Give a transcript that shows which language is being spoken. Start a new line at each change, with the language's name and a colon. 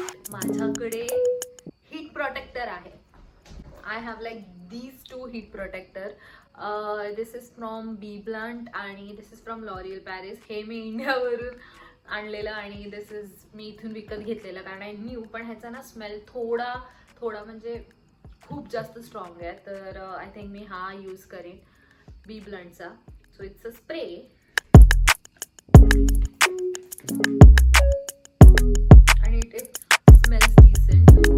Marathi: माझ्याकडे heat protector आहे.
English: I have like these 2 heat protector. This is from BBlunt
Marathi: आणि
English: this is from L'Oreal Paris.
Marathi: हे मी इंडियावरून आणलेलं आणि
English: this is
Marathi: मी इथून विकत घेतलेलं, कारण
English: I knew.
Marathi: पण ह्याचा ना स्मेल थोडा म्हणजे खूप जास्त स्ट्रॉंग आहे. तर
English: I think
Marathi: मी हा यूज करेन BBluntचा.
English: so it's a spray
Marathi: आणि
English: It smells decent.